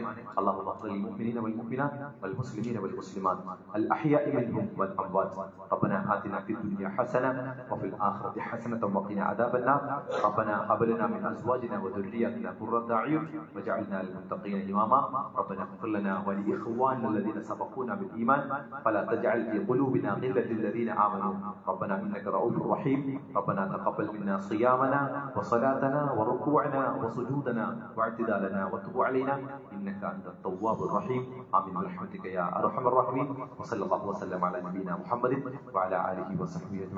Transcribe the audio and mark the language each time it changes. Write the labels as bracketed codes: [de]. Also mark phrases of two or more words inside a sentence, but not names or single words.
[ar] الله أفضل المؤمنين والمؤمنات والمسلمين والمسلمات الأحياء منهم والأموات. ربنا آتنا في الدنيا حسنة وفي الآخرة حسنة وقنا عذاب النار. ربنا هب لنا من أزواجنا وذرياتنا قرة أعين واجعلنا للمتقين إماما. ربنا اغفر لنا ولإخواننا الذين سبقونا بالإيمان فلا تجعل في قلوبنا غلا للذين آمنوا ربنا إنك رؤوف رحيم. ربنا تقبل منا صيامنا وصلاتنا وركوعنا وسجودنا واعتدالنا وتب علينا إنك أنت التواب الرحيم. آمين برحمتك يا أرحم الراحمين. وصلى الله وسلم على نبينا محمد وعلى آله وصحبه أجمعين.